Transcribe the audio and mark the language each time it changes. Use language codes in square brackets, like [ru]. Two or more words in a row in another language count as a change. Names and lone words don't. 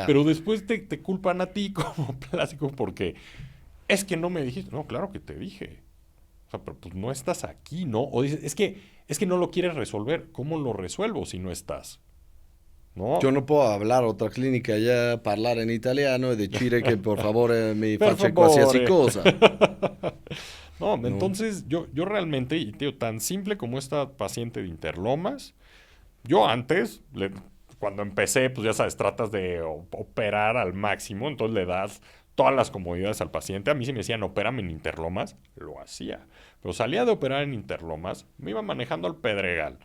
[es] Pero después te culpan a ti como plástico porque es que no me dijiste. No, claro que te dije. O sea, pero pues no estás aquí, ¿no? O dices, es que no lo quieres resolver. ¿Cómo lo resuelvo si no estás? ¿No? Yo no puedo hablar a otra clínica ya, [it] parlare in italiano e decidere che per favore mi Per faccia favore. qualsiasi cosa. [es] No, entonces yo realmente, y te digo, tan simple como esta paciente de Interlomas, Yo antes, cuando empecé, pues ya sabes, tratas de operar al máximo, entonces le das todas las comodidades al paciente. A mí si me decían, opérame en Interlomas, lo hacía. Pero salía de operar en Interlomas, me iba manejando al Pedregal.